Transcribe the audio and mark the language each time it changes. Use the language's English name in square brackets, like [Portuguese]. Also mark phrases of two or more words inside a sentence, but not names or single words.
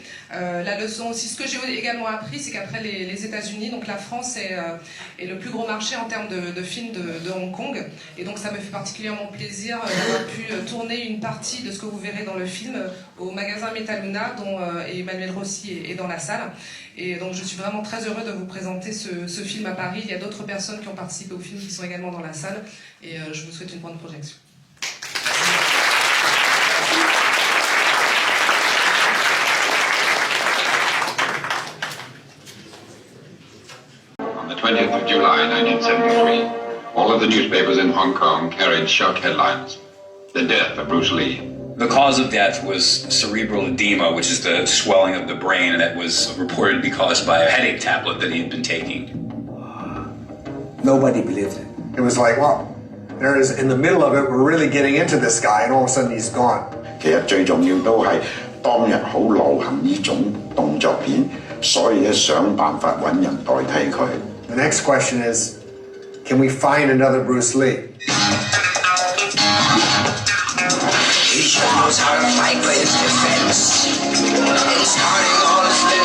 [French] La leçon aussi, ce que j'ai également appris, c'est qu'après les États-Unis, donc la France est le plus gros marché en termes de films de Hong Kong, et donc ça me fait particulièrement plaisir d'avoir pu tourner une partie de ce que vous verrez dans le film au magasin Mezzaluna, dont Emmanuel Rossi est dans la salle. Et donc je suis vraiment très heureux de vous présenter ce film à Paris. Il y a d'autres personnes qui ont participé au film qui sont également dans la salle, et je vous souhaite une bonne projection. [English] On the 20th of July 1973, all of the newspapers in Hong Kong carried shock headlines: the death of Bruce Lee. The cause of death was cerebral edema, which is the swelling of the brain, and that was reported to be caused by a headache tablet that he had been taking. Nobody believed it. It was like, well, there is, in the middle of it, we're really getting into this guy, and all of a sudden he's gone. [Cantonese] 其實最重要都係當日好流行呢種動作片，所以咧想辦法揾人代替佢。 [English] The next question is, can we find another Bruce Lee? He sure knows how to fight for his defense. And starting all his